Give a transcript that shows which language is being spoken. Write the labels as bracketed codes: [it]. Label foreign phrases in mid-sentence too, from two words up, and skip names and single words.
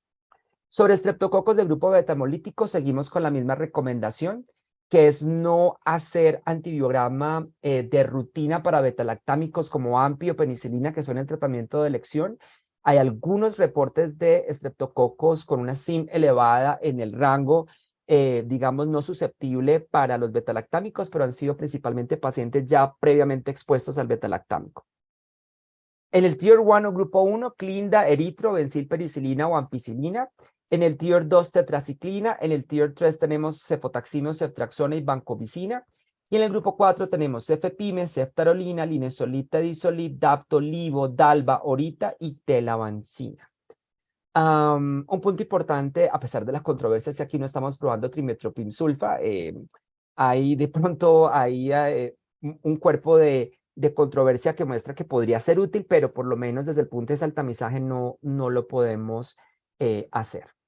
[es] Sobre estreptococos del grupo beta-hemolítico, seguimos con la misma recomendación, que es no hacer antibiograma de rutina para betalactámicos como AMPI o penicilina, que son el tratamiento de elección. Hay algunos reportes de estreptococos con una SIM elevada en el rango, digamos, no susceptible para los betalactámicos, pero han sido principalmente pacientes ya previamente expuestos al betalactámico. En el Tier 1 o Grupo 1, clinda, eritro, bencilpenicilina o ampicilina. En el Tier 2, tetraciclina. En el Tier 3 tenemos cefotaxima, ceftriaxona y vancomicina. Y en el Grupo 4 tenemos cefepime, ceftarolina, linesolid, tedisolid, dapto, livo, dalba, orita y telavancina. Un punto importante, a pesar de las controversias, que aquí no estamos probando trimetoprim-sulfa, hay de pronto hay un cuerpo de controversia que muestra que podría ser útil, pero por lo menos desde el punto de saltamizaje no lo podemos hacer.